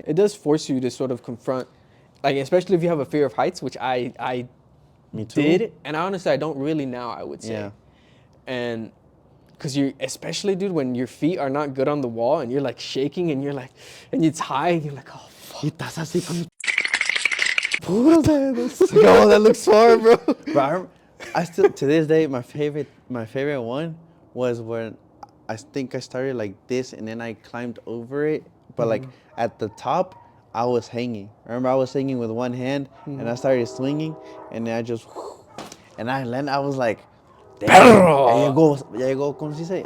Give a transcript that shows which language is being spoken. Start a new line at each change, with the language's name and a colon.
English: It does force you to sort of confront, like, especially if you have a fear of heights, which I Me too. did. And honestly, I don't really now, I would say. Yeah. And because especially, dude, when your feet are not good on the wall and you're like shaking and you're like, and it's high and you're like, oh, fuck.
Spanish: Y estás así con puros dedos.
English: Oh, that looks far, bro. But I still, to this day, my favorite one was when I think I started like this and then I climbed over it. But like at the top, I was hanging. I remember I was hanging with one hand and I started swinging and then I just, and I landed. I was like, damn,
Spanish: ya llegó, ¿cómo se dice?